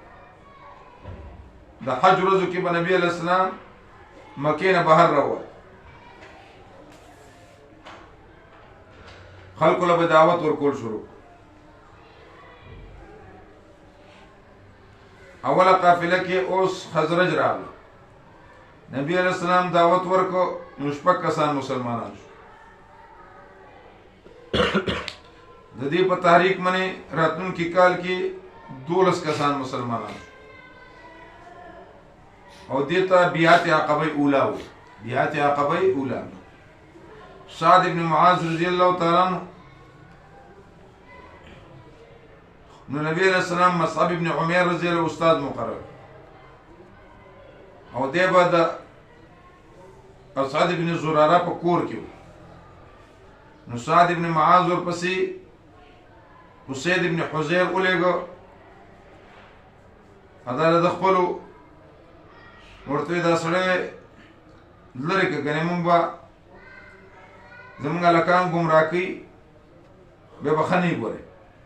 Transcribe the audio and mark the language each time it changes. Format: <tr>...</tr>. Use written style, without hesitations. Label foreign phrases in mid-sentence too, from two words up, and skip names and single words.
<ps>د حج ورځو کې به نبی</ps> <ar>علیه السلام</ar> <ps>مکې نه بهر راووت خلکو له به دعوت ورکول شروع اوله قافله کې اوس خزرج راغله نبی</ps> <ar>علیه السلام</ar> <ps>دعوت ورکو نو شپږ کسان مسلمانان شو د دې په تحریک باندې راتلونکي کال کې 12 کسان مسلمانان شو او دیتا بیعت عقبه اولا وی بیعت عقبه اولا سعد ابن معاذ</ps> <ar>رضی اللہ تعالی عنہ</ar> <ps>نو نبی</ps> <ar>علیہ السلام</ar> <ps>مصعب ابن عمیر</ps> <ar>رضی اللہ</ar> <ps>استاد مقرر او دی با دا سعد ابن زراره په کور کې نو سعد ابن معاذ ورپسې اسید ابن حزیر اولېږه اداله د خپلو ورته دا سړی لرې که ګنې مونږ به زمونږ هلکان ګمراه کوي بیا به ښه نه ګورې</ps>